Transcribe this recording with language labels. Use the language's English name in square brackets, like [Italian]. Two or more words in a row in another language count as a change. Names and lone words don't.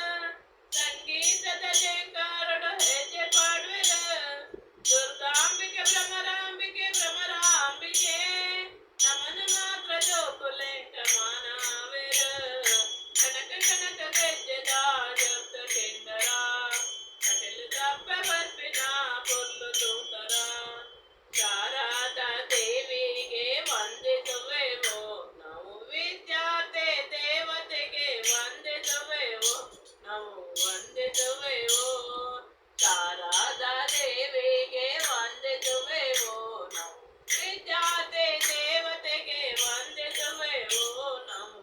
[Tulu] ಸಂಗೀತದ ಜಂಗಾರಡು ಹೆಜ್ಜೆ ಪಾಡುವಿರ ದುರ್ಗಾಂಬಿಕೆ ಭ್ರಮರಾಂಬಿಕೆ ಭ್ರಮರಾಂಬಿಕೆ ನಮನು ಮಾತ್ರ ಜೋಕುಲೆಂಕ ಮಾನವೇರ ಕನಕ ಕನಕ ಗೆಜ್ಜೆದ ಶಬ್ದ ಕೇಂಡರ ಕಟಿಲ ದಪ್ಪ ಬರ್ಪಿನ ಬುರ್ಲು ತೂತರ [Kannada] ಶಾರದಾ ದೇವಿಗೆ ವಂದಿಸುವೆವು ನಾವು ವಿದ್ಯಾರ್ಥಿ ದೇವತೆಗೆ ವಂದಿಸುವೆವು ನಾವು ವಂದಿಸುವೆವು ಶಾರದಾ ದೇವಿಗೆ ವಂದಿಸುವೆವು ನಾವು ವಿದ್ಯಾರ್ಥಿ ದೇವತೆಗೆ ವಂದಿಸುವೆವು ನಾವು